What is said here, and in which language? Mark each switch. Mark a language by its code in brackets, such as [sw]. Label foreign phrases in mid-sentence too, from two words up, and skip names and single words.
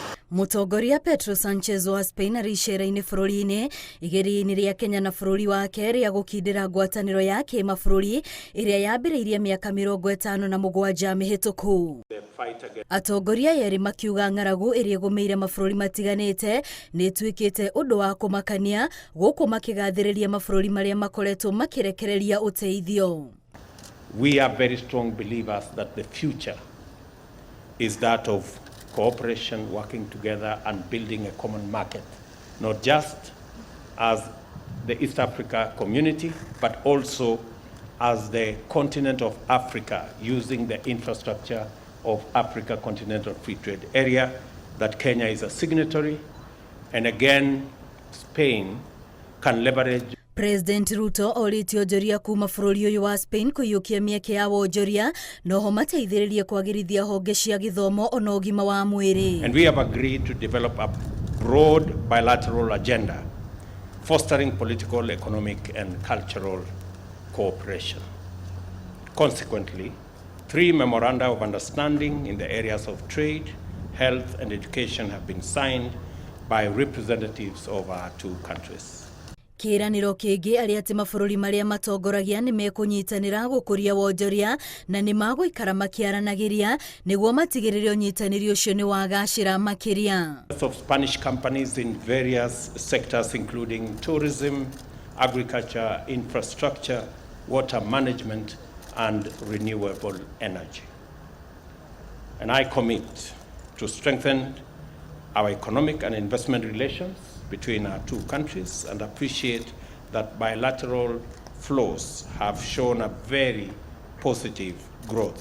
[ki] Mũtongoria Pedro Sanchez wa Spain arĩ icera-inĩ bũrũri-inĩ igeria-inĩ rĩa Kenya na bũrũri wake rĩa gũkindĩra ngwatanĩro ya kĩmabũrũri ĩrĩa yambĩrĩirie mĩaka 57 mĩhĩtũku. Atongoria yerĩ makiuga ng'aragu ĩrĩa ĩgũmĩire mabũrũri matiganĩte nĩ ĩtuĩkĩte ũndũ wa kũmakania gũkũ makĩgathĩrĩria mabũrũri marĩa makoretwo makĩrekereria ũteithio. [en] We are very strong believers that the future is that of cooperation, working together and building a common market, not just as the East Africa community, but also as the continent of Africa, using the infrastructure of Africa Continental Free Trade Area, that Kenya is a signatory, and again, Spain can leverage. [ki] President Ruto orĩtie wonjoria kuma bũrũri ũyũ wa Spain kũiyũkia mĩeke ya wonjoria noho mateithĩrĩrie kwagĩrithia honge cia gĩthomo ona ũgima wa mwĩrĩ. [en] And we have agreed to develop a broad bilateral agenda fostering political, economic and cultural cooperation. Consequently, 3 memoranda of understanding in the areas of trade, health and education have been signed by representatives of our 2 countries. [ki] Kĩranĩro kĩngĩ arĩ atĩ mabũrũri marĩa matongoragia nĩ mekũnyitanĩra gũkũria wonjoria na nĩ magũikara makĩaranagĩria nĩguo matigĩrĩre ũnyitanĩri ũcio nĩ wagacĩra makĩria. [en] Of Spanish companies in various sectors including tourism, agriculture, infrastructure, water management and renewable energy. And I commit to strengthen our economic and investment relations between our 2 countries and appreciate that bilateral flows have shown a very positive growth.